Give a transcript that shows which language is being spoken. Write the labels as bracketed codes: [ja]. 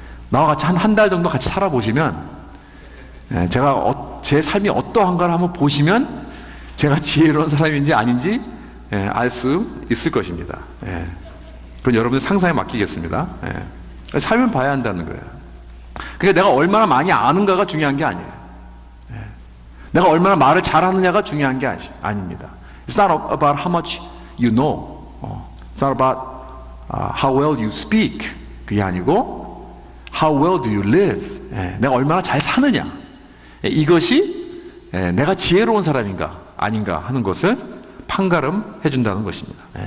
[ko] 나와 같이 한 달 정도 같이 살아보시면 제가 제 삶이 어떠한가를 한번 보시면 제가 지혜로운 사람인지 아닌지 알 수 있을 것입니다. 그건 여러분들 상상에 맡기겠습니다. 삶을 봐야 한다는 거예요. 그러니까 내가 얼마나 많이 아는가가 중요한 게 아니에요. 내가 얼마나 말을 잘하느냐가 중요한 게 아닙니다. [en] It's not about how much you know. It's not about how well you speak. [ko] 그게 아니고 [en] how well do you live. [ko] 내가 얼마나 잘 사느냐. 이것이 내가 지혜로운 사람인가 아닌가 하는 것을 판가름해 준다는 것입니다.